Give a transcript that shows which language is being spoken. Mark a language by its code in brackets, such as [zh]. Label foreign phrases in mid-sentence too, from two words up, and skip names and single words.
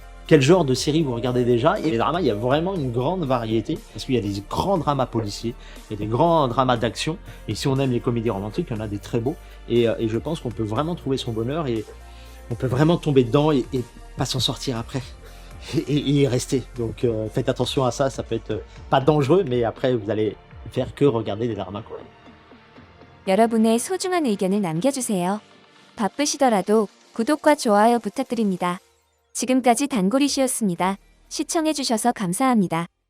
[fr] Quel genre de série vous regardez déjà? Et les dramas, il y a vraiment une grande variété, parce qu'il y a des grands dramas policiers, il y a des grands dramas d'action, et si on aime les comédies romantiques, il y en a des très beaux, et je pense qu'on peut vraiment trouver son bonheur, et on peut vraiment tomber dedans, et pas s'en sortir après, et y rester. Donc faites attention à ça, ça peut être pas dangereux, mais après vous allez faire que regarder des dramas coréens. [ko] 여러분의 소중한 의견을 남겨주세요. 바쁘시더라도 구독과 좋아요 부탁드립니다. 지금까지 단고리씨였습니다. 시청해주셔서 감사합니다.